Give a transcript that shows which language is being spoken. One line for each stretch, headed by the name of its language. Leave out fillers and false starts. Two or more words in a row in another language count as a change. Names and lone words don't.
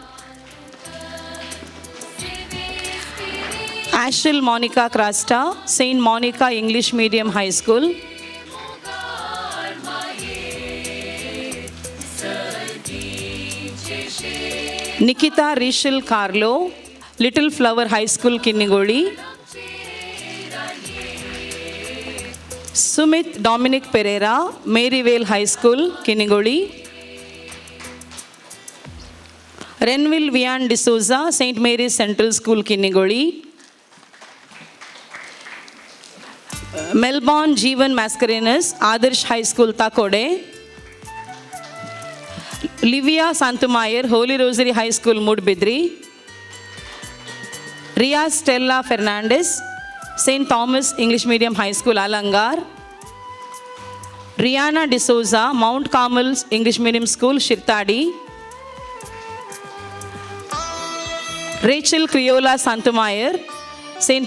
English: Ashil Monica Krasta, St. Monica English Medium High School. Nikita Rishal Carlo, Little Flower High School, Kinnigoli. Sumit Dominic Pereira, Maryvale High School, Kinnigoli. Renville Vian D'Souza, St. Mary's Central School, Kinnigoli. Melbourne Jeevan Mascarenas, Adarsh High School, Takode. Livia Santumayer, Holy Rosary High School, Mudbidri. Ria Stella Fernandez, St. Thomas English Medium High School, Alangar. Rihanna D'Souza, Mount Carmel English Medium School, Shirtadi. Rachel Criola Santumayer, St.